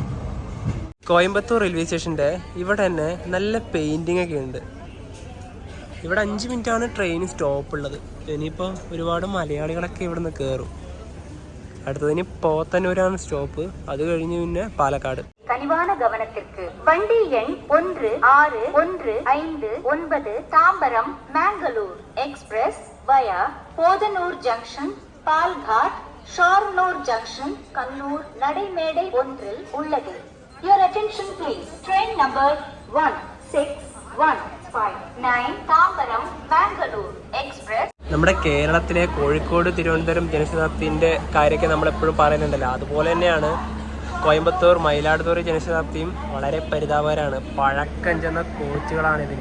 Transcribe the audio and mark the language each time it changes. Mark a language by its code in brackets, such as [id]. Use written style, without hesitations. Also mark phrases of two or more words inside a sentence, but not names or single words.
[ml] കോയമ്പത്തൂർ റെയിൽവേ സ്റ്റേഷൻ്റെ ഇവിടെ തന്നെ നല്ല പെയിൻറ്റിങ് ഒക്കെ ഉണ്ട്. ഇവിടെ 5 മിനിറ്റാണ് ട്രെയിൻ സ്റ്റോപ്പ് ഉള്ളത്. ഇനിയിപ്പോൾ ഒരുപാട് മലയാളികളൊക്കെ ഇവിടെ നിന്ന് കയറും. അടുത്തതിന് പോത്തന്നൂരാണ് സ്റ്റോപ്പ്. അത് കഴിഞ്ഞ് പിന്നെ പാലക്കാട്. [ta] கனிவான கவனத்திற்கு வண்டி எண் 1615 தாம்பரம் மேங்களூர் எக்ஸ்பிரஸ் வயா போதனூர் ஜங்ஷன் பால்காட் ஷார்னூர் ஜங்ஷன் கண்ணூர் நடைமேடை 1 உள்ளது. [en] Your attention please. Train number 16159 താമ്പരം മാംഗ്ലൂർ എക്സ്പ്രസ്. [ml] നമ്മുടെ കേരളത്തിലെ കോഴിക്കോട് തിരുവനന്തപുരം ജനശതാബ്ദിന്റെ കാര്യമൊക്കെ നമ്മൾ എപ്പോഴും പറയുന്നുണ്ടല്ലോ, അതുപോലെ തന്നെയാണ് കോയമ്പത്തൂർ മയിലാടുതുറൈ ജനശതാബ്ദിയും വളരെ പരിതാപകരമാണ്. പഴക്കം ചെന്ന കോച്ചുകളാണ് ഇതിന്.